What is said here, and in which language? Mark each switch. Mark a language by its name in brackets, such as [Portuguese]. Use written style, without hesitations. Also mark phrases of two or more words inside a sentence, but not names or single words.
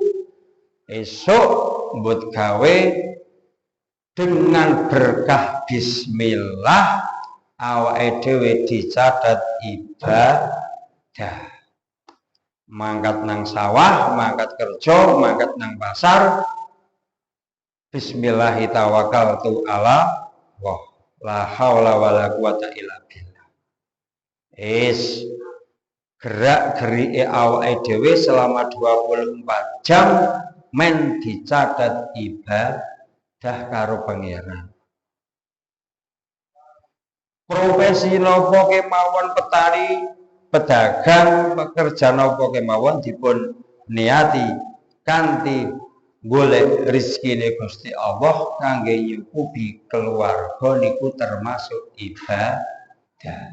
[Javanese] Esok mbut gawe dengan berkah bismillah awake dhewe dicatet ibadah. Mangkat nang sawah, mangkat kerja, mangkat nang pasar. [Arabic] بسم الله توكلت على الله. لا حول ولا قوة إلا بالله. [Javanese] Gerak-gerike awake dhewe selama 24 jam men dicatat ibadah karo pangeran. Profesi napa kemawon, petani, pedagang, pekerja napa kemawon dipun niati kanthi golek rezekine Gusti Allah kangge nyukupi keluarga niku termasuk ibadah.